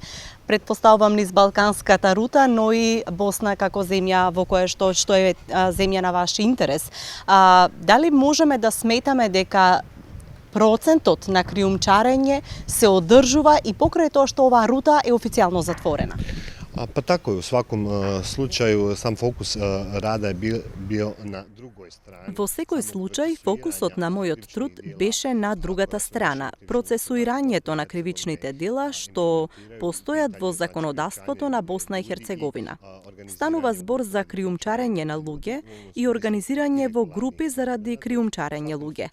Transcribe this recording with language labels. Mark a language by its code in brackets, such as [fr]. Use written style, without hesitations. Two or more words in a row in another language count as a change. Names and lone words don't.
[mk] Предпоставувам низ балканската рута, но и Босна како земја во која што е земја на ваш интерес. Дали можеме да сметаме дека процентот на криумчарење се одржува и покрај тоа што оваа рута е официјално затворена? [bs] Pa tako je, u svakom slučaju sam fokus rada je bio na drugoj strani. [mk] Во секој случај, фокусот на мојот труд беше на другата страна, процесуирањето на кривичните дела што постојат во законодавството на Босна и Херцеговина. Станува збор за криумчарење на луѓе и организирање во групи заради криумчарење луѓе.